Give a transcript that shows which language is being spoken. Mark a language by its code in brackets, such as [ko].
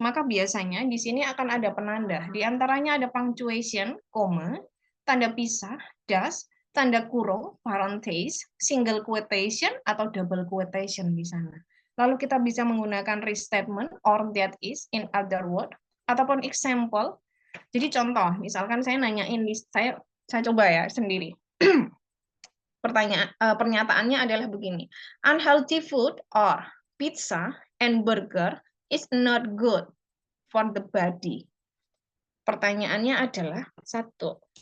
[id] Maka biasanya di sini akan ada penanda. Di antaranya ada punctuation, koma, tanda pisah, dash, tanda kurung, parenthesis, single quotation, atau double quotation di sana. Lalu kita bisa menggunakan restatement, [en] or that is, in other word, [id] ataupun example. Jadi contoh, misalkan saya nanyain, saya coba ya sendiri. Pernyataannya adalah begini. [en] Unhealthy food or pizza and burger is not good for the body. [id] Pertanyaannya adalah satu.